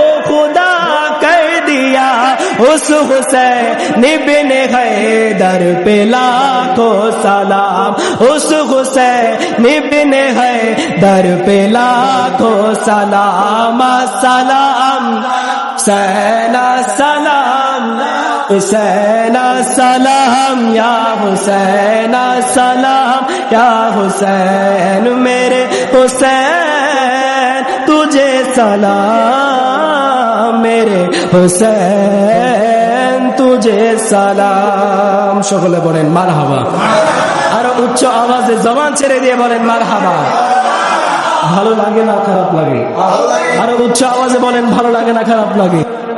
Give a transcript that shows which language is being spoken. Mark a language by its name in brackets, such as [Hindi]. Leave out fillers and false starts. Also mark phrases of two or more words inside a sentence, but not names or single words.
[Urdu] خدا کر دیا اس حسین ابن حیدر پہ لاکھوں سلام اس حسین ابن حیدر پہ لاکھوں سلام السلام حسین السلام حسین السلام یا حسین السلام یا حسین میرے حسین تجھے سلام میرے حسین تجھے سلام [Bangla] সকলে বলেন মারহাবা আরো উচ্চ আওয়াজে জবান ছেড়ে দিয়ে বলেন মারহাবা ভালো লাগে না খারাপ লাগে আরো উচ্চ আওয়াজে বলেন ভালো লাগে না খারাপ লাগে